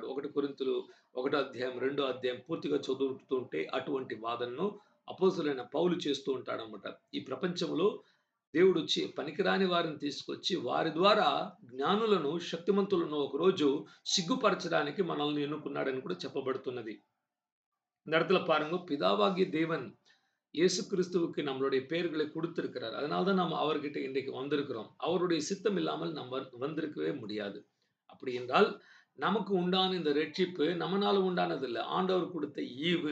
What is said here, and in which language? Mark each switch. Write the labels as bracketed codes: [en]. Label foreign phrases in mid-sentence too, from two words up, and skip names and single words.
[te] 1 కొరింథీయులు 1 అధ్యాయం, 2 అధ్యాయం పూర్తిగా చదువుతుంటే అటువంటి వాదనను అపోస్తలుడైన పౌలు చేస్తూ ఉంటాడన్నమాట. ఈ ప్రపంచంలో దేవుడొచ్చి పనికిరాని వారిని తీసుకొచ్చి వారి ద్వారా జ్ఞానులను, శక్తిమంతులను ఒకరోజు సిగ్గుపరచడానికి మనల్ని ఎన్నుకున్నాడని కూడా చెప్పబడుతున్నది. [ta] இந்த இடத்துல பாருங்க, பிதாவாகிய தேவன் இயேசு கிறிஸ்துவுக்கு நம்மளுடைய பெயர்களை கொடுத்திருக்கிறார். அதனால தான் நாம் அவர்கிட்ட இன்றைக்கு வந்திருக்கிறோம். அவருடைய சித்தம் இல்லாமல் நாம் வந்திருக்கவே முடியாது. அப்படி என்றால், நமக்கு உண்டான இந்த ரட்சிப்பு நம்மனால உண்டானதில்ல. ஆண்டவர் கொடுத்த ஈவு.